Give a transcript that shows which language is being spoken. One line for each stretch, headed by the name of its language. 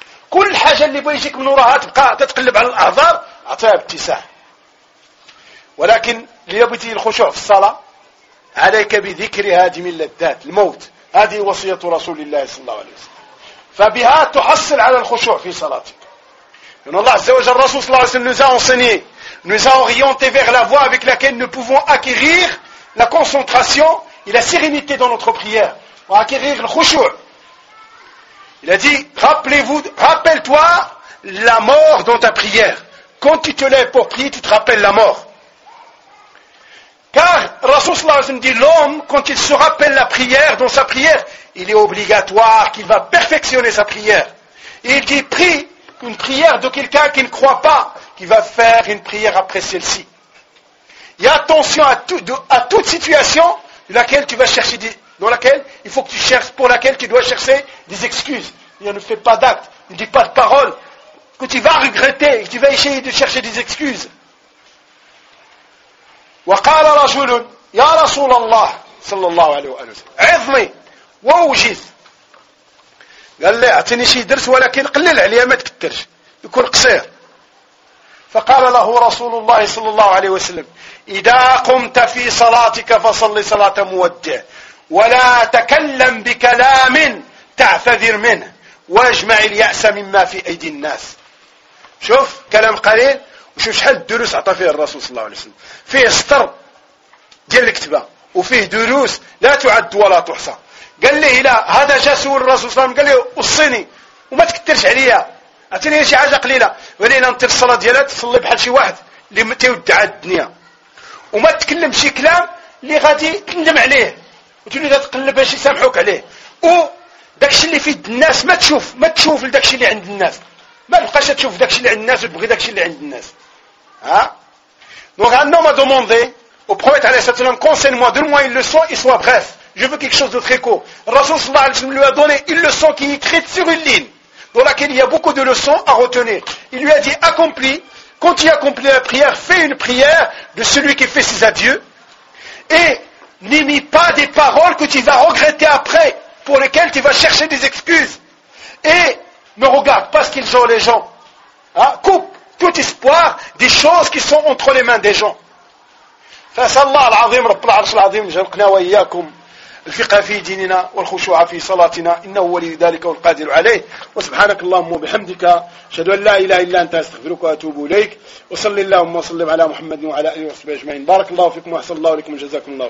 Arabic: كل حاجه اللي بغا يجيك من وراها تبقى تتقلب على الاعذار اعطيها ابتساع. ولكن اللي بغيتي الخشوع في الصلاه عليك بذكر هذه من اللذات الموت. هذه وصية رسول الله صلى الله عليه وسلم. فبها تحصل على الخشوع في صلاتك. إن الله عز وجل الرسول صلى الله عليه وسلم
French: nous a enseigné, nous a orienté vers la voie avec laquelle nous pouvons acquérir la concentration et la sérénité dans notre prière. Pour acquérir le khushu'. Il a dit, rappelle-toi la mort dans ta prière. Quand tu te lèves pour prier, tu te rappelles la mort. Car Rasoul Sallallahu Alaihi Wasallam dit l'homme, quand il se rappelle la prière, dans sa prière, il est obligatoire qu'il va perfectionner sa prière. Et il dit, prie une prière de quelqu'un qui ne croit pas, qui va faire une prière après celle-ci. Et attention à toute situation dans laquelle tu vas chercher, dans laquelle il faut que tu cherches, pour laquelle tu dois chercher des excuses. Il ne fait pas d'acte, il ne dit pas de parole, que tu vas regretter, que tu vas essayer de chercher des excuses.
Arabic: وقال رجل يا رسول الله صلى الله عليه وسلم عظني ووجز. قال لي اعطيني شي درس ولكن قلل عليا ما تكثرش يكون قصير. فقال له رسول الله صلى الله عليه وسلم اذا قمت في صلاتك فصلي صلاه مودع ولا تكلم بكلام تعتذر منه واجمع الياس مما في ايدي الناس. شوف كلام قليل وشوف شحال الدروس عطى فيه الرسول صلى الله عليه وسلم. فيه سطر ديال الكتبه وفيه دروس لا تعد ولا تحصى. قال لي لا هذا جا سول الرسول صلى الله عليه وسلم قال له اصيني وما تكثرش عليا اعطيني شي حاجه قليله ولينا نطير الصلاه ديالها تصلي بحال شي واحد اللي تيودع الدنيا وما تكلم شي كلام اللي غادي تندم عليه وتولي تقلب باش يسامحوك عليه وداكشي اللي في الناس ما تشوف داكشي اللي عند الناس ما تبقاش تشوف داكشي اللي عند الناس وتبغي داكشي اللي عند الناس. ها
French: Donc un homme a demandé au prophète alayhi salatu wasalam, conseille-moi, donne-moi une leçon et sois bref. Je veux quelque chose de très court. Rasoul sallallahu alayhi wa sallam lui a donné une leçon qui est écrite sur une ligne, dans laquelle il y a beaucoup de leçons à retenir. Il lui a dit, accomplis, quand tu accomplis la prière, fais une prière de celui qui fait ses adieux, et n'émis pas des paroles que tu vas regretter après, pour lesquelles tu vas chercher des excuses. Et ne regarde pas ce qu'ils ont les gens. Hein? Coupe tout espoir des choses qui sont entre les mains des gens.
Arabic: Fasallah al-Azim, Rabbul Arsh al-Azim, jalqna wa iyyakum. الفقه في ديننا والخشوع في صلاتنا إنه ولي ذلك والقادر عليه وسبحانك اللهم وبحمدك أشهد أن لا إله إلا أنت أستغفرك وأتوب إليك وصلي اللهم وسلم على محمد وعلى آله وصحبه أجمعين بارك الله فيكم وأحسن الله إليكم وجزاكم الله خير